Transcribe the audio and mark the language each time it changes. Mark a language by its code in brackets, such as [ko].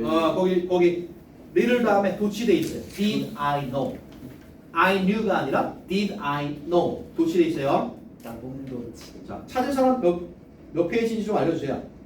[ko] 거기 little 다음에 도치 돼 있어요. [en] Did I know? I knew가 [ko] 아니라 [en] did I know? [ko] 도치 돼 있어요. 나봉도치 자, 찾은 사람 몇 페이지인지 좀 알려주세요.